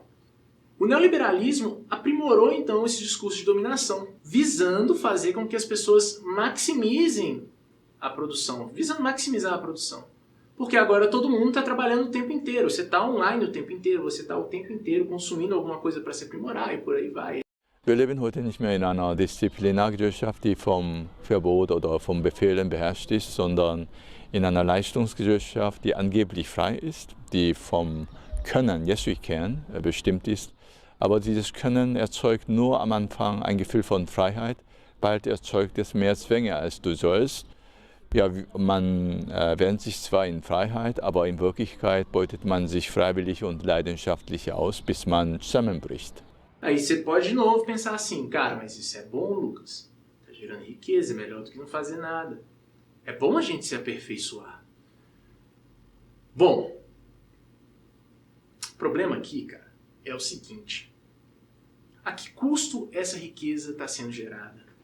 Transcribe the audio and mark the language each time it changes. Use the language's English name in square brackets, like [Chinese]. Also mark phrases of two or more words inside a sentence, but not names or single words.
[Portuguese] O neoliberalismo aprimorou então esse discurso de dominação, visando fazer com que as pessoas maximizem a produção, visando maximizar a produção. Porque agora todo mundo está trabalhando o tempo inteiro, você está online o tempo inteiro, você está o tempo inteiro consumindo alguma coisa para se aprimorar e por aí vai. [German] Wir leben heute nicht mehr in einer Disziplinargesellschaft, die vom Verbot oder vom Befehlen beherrscht ist, sondern in einer Leistungsgesellschaft, die angeblich frei ist, die vom Können, [English] yes we can, [German] bestimmt ist. Aber dieses Können erzeugt nur am Anfang ein Gefühl von Freiheit, bald erzeugt es mehr Zwänge als du sollst. Ja, man wähnt sich zwar in Freiheit, aber in Wirklichkeit beutet man sich freiwillig und leidenschaftlich aus, bis man zusammenbricht. [Portuguese] Aí você pode de novo pensar assim, cara, mas isso é bom, Lucas? Tá gerando riqueza, é melhor do que não fazer nada. É bom a gente se aperfeiçoar. Bom, o problema aqui, cara, é o seguinte. A que custo essa riqueza está sendo gerada?